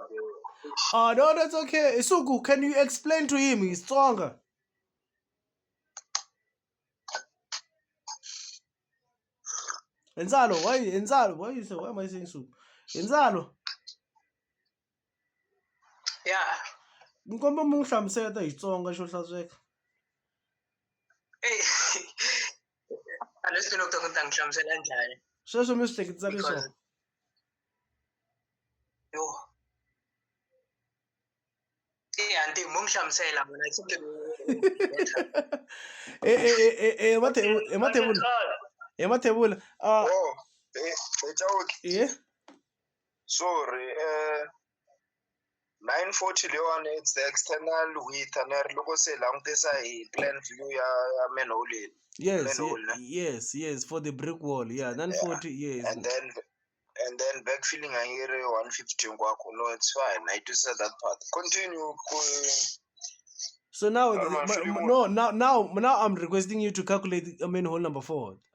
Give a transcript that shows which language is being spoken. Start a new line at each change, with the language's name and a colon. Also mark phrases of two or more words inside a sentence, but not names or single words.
English: Oh, no, that's okay. Isugu, can you explain to him? He's stronger. Enzalo, why you say, why am I saying Sugu? Enzalo. Yeah.
Tsonga: Nkomba mu hlamusela hi Xitsonga xo hlantsweka.
English: Hey.
Tsonga: A leswi ni ku ta nhlamusela njhani? Sweswo mi swi hleketisa leswo.
English: Yo.
Tsonga: Auntie, mo nhlamusela mina emathebula.
English: Oh, Chawuki. Yeah. Sorry, 940 leon, it's the external width and
Tsonga: loko se langutisa hi
English: plan view ya manhole. Yes, for the brick wall. Yeah, 940, yes. And then backfilling here 150 ngwako. No, it's fine. I just said that part. Continue. So now, now I'm requesting you to calculate manhole number 4.